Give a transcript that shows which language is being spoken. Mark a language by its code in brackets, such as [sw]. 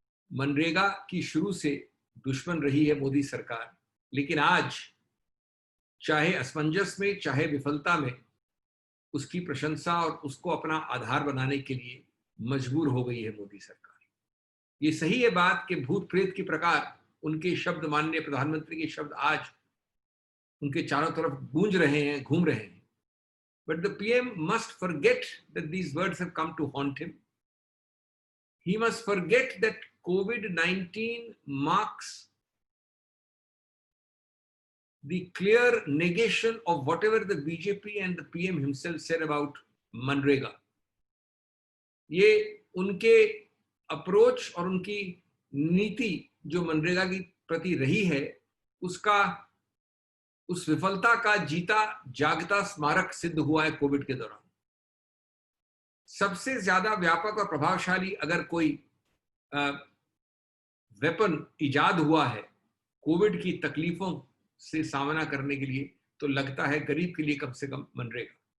[hi] मनरेगा की शुरू से दुश्मन रही है मोदी सरकार, लेकिन आज चाहे असमंजस में चाहे विफलता में उसकी प्रशंसा और उसको अपना आधार बनाने के लिए मजबूर हो गई है मोदी सरकार। ये सही है बात कि भूत प्रेत के प्रकार उनके शब्द, माननीय प्रधानमंत्री के शब्द आज उनके चारों तरफ गूंज रहे हैं, घूम रहे हैं। [en] But the PM must forget that these words have come to haunt him. He must forget that COVID-19 marks the clear negation of whatever the BJP and the PM himself said about MNREGA. [hi] ये उनके approach और उनकी नीति जो मनरेगा की प्रति रही है, उसका, उस विफलता का जीता जागता स्मारक सिद्ध हुआ है कोविड के दौरान। सबसे ज्यादा व्यापक और प्रभावशाली अगर कोई वेपन इजाद हुआ है कोविड की तकलीफों से सामना करने के लिए, तो लगता है गरीब के लिए कम से कम मनरेगा।